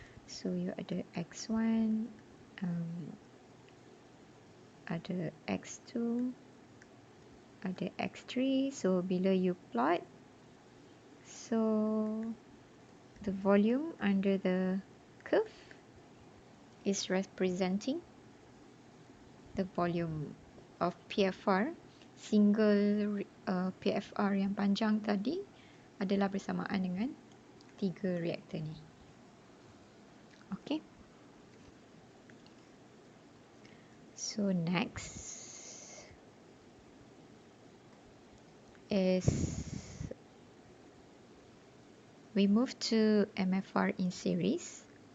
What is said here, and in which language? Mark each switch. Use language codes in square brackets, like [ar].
[en] So you [ms] ada X1, ada X2, ada X3. [en] So [ms] bila [en] you plot, so the volume under the curve is representing the volume of PFR. [ms] Single PFR yang panjang tadi adalah bersamaan dengan 3 reaktor ni. Okay. [en] So next is we move to MFR in series.